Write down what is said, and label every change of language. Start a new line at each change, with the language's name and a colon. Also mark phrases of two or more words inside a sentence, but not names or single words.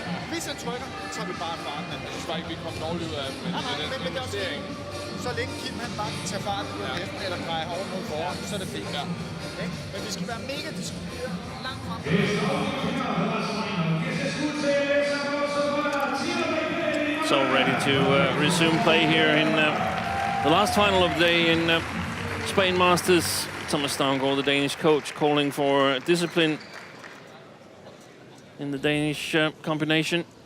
Danish: Hvis han trykker, så er vi bare farten. Jeg synes bare ikke, vi kom dårligt ud af den investering. Så længe Kim han bare kan tage farten på efter, eller dreje over mod foran, så er det fint. Ja. Men vi skal være mega disciplineret langt frem.
English: So ready to resume play here in the last final of the day in Spain Masters. Thomas Stavngård, the Danish coach, calling for discipline in the Danish combination.